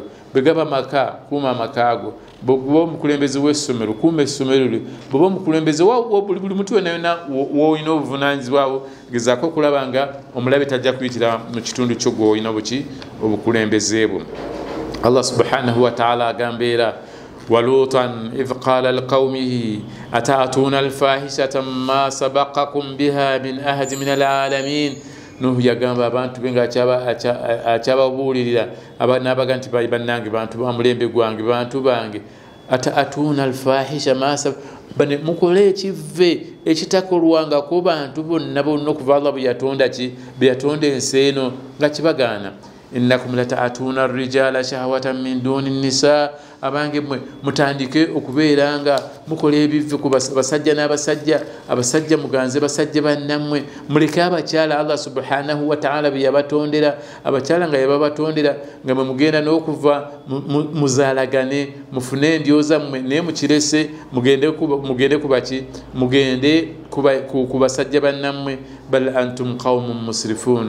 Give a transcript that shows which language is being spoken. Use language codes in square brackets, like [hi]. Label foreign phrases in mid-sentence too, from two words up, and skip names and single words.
[lg] begaba maka kuuma amakaago bwoba omukulembeze w'essomero kuuma essomero lyo bwoba omukulembeze buli muntu wonna yonna w'olina obuvunaanyizibwawo gezaako okulaba nga omulabe tajja kuyitira mu kitundu kyo gw'olina obukulembeze bwo. [ar] Allah سبحانه وتعالى [lg] agamba era [ar] ولوطا إذ قال لقومه أتأتون الفاحشة ما سبقكم بها من أحد من العالمين. [lg] Nuhu yagamba abantu be nga akyababuulirira n'abaga nti bannange bantu bamulembe gwange bantu bange [ar] أتأتون الفاحشة [lg] bane mukole ekivve ekitakolwangako bantu bonna okuva Allah bwe yatonda ensi eno nga kibagaana. [ar] إنكم لتأتون الرجال شهوة من دون النساء. [lg] abange mwe mutandike okubeera nga mukola ebivve ku basajja n'abasajja abasajja muganze basajja bannammwe muleke abakyala Allah [ar] سبحانه وتعالى [lg] bye yabatondera abakyala nga yababatondera nga mwe mugenda n'okuva muzaalagane mufune endyoza mmwe naye mukirese mugende kubaki mugende ku basajja bannammwe [ar] بل أنتم قوم مسرفون.